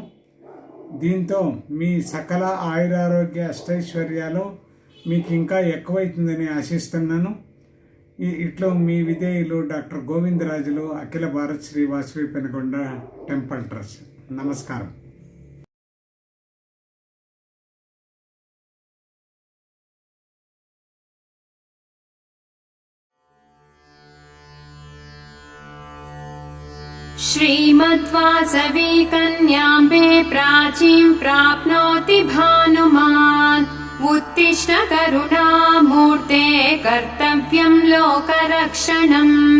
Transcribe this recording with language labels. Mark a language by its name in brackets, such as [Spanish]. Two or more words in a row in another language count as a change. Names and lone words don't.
[Telugu] దీంతో మీ సకల ఆయురారోగ్య అష్టైశ్వర్యాలు మీకు ఇంకా ఎక్కువైతుందని ఆశిస్తున్నాను. ఇట్లో మీ విధేయులు డాక్టర్ గోవిందరాజులు, అఖిల భారత్ శ్రీ వాసవి పెనుకొండ [English] temple trust. [Telugu] నమస్కారం. [Sanskrit] श्रीमद्वासवी कन्याम्बे प्राचीं प्राप्नोति भानुमान् उत्तिष्ठ करुणामूर्ते कर्तव्यं लोकरक्षणम्